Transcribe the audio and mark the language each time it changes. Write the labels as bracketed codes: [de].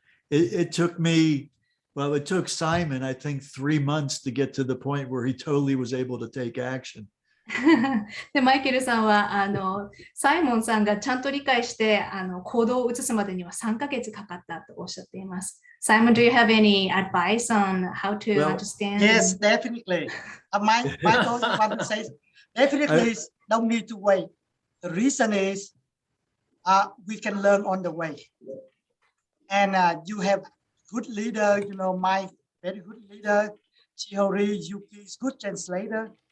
[en] It took me, well, it took Simon, I think, 3 months to get to the point where he totally was able to take action. [ja] でマイケルさんはサイモンさんがちゃんと理解して行動を移すまでには3ヶ月かかったとおっしゃっています。 [en] Simon, do you have any advice on how to understand? Yes, definitely. Michael, want to say, definitely don't need to wait. The reason is we can learn on the way. And you have good leader, Mike, very good leader, Chihori, Yuki's good translator.